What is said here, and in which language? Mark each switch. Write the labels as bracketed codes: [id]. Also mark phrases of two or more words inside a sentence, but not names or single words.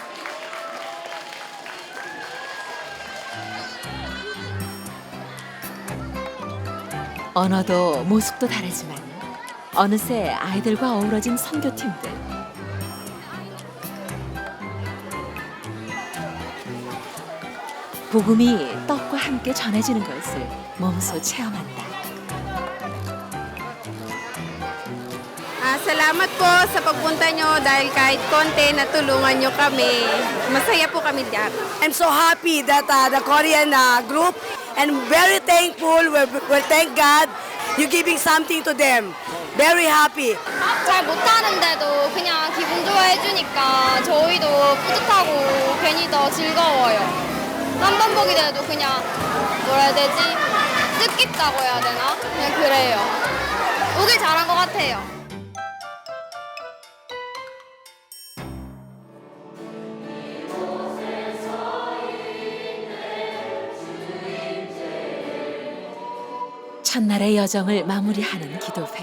[ko] 언어도 모습도 다르지만 어느새 아이들과 어우러진 선교팀들. 복음이 떡과 함께 전해지는 것을 몸소 체험한다. [tl] Salamat po sa pagpunta nyo dahil kahit konti natulungan nyo kami. Masaya po kami diyan. [en] I'm so happy that the Korean group and very thankful. We're thank God you're giving something to them. Very happy. [ko] 잘 못하는데도 그냥 기분 좋아해주니까 저희도 뿌듯하고 괜히 더 즐거워요. 한 번 보게 돼도 그냥 뭐라 해야 되지? 뜻깊다고 해야 되나? 그냥 그래요. 오길 잘한 것 같아요. 첫날의 여정을 마무리하는 기도회.